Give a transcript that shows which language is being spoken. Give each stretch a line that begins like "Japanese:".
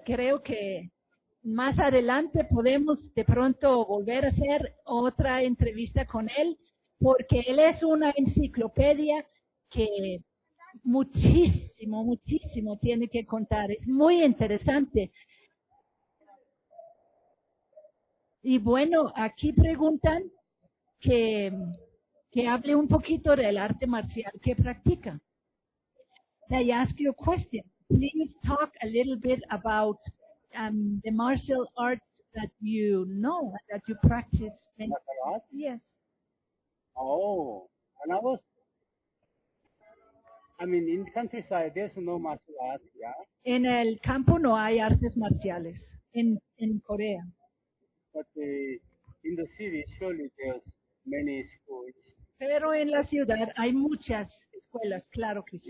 Spanish: Creo que más adelante podemos de pronto volver a hacer otra entrevista con él, porque él es una enciclopedia que muchísimo, muchísimo tiene que contar. Es muy interesante. Y bueno, aquí preguntan que hable un poquito del arte marcial que practica.
English: They ask you a question. Please talk a little bit about the martial arts that you know, that you practice. Martial arts? Yes. Oh, and I mean, in the countryside, there's no martial arts, yeah?
Spanish: En el campo no hay artes marciales,
English: in Korea. But in the city, surely there's many schools.
Spanish: Pero en la ciudad hay muchas escuelas, claro que sí.